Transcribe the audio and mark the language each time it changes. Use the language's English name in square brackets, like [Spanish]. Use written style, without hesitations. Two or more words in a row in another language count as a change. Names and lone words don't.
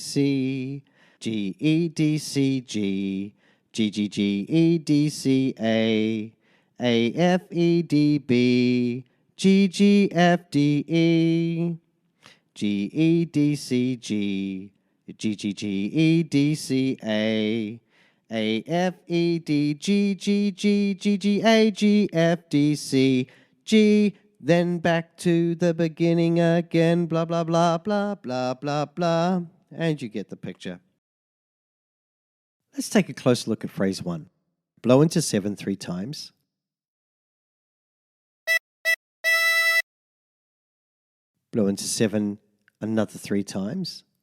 [English] C, G, E, D, C, G, G, G, G, E, D, C, A, F, E, D, B, G, G, F, D, E, G, E, D, C, G, G, G, G, E, D, C, A, F, E, D, G, G, G, G, G, A, G, F, D, C, G, then back to the beginning again, blah, blah, blah, blah, blah, blah, blah, and you get the picture. Let's take a closer look at phrase 1. Blow into 7 3 times. Blow into 7 another 3 times.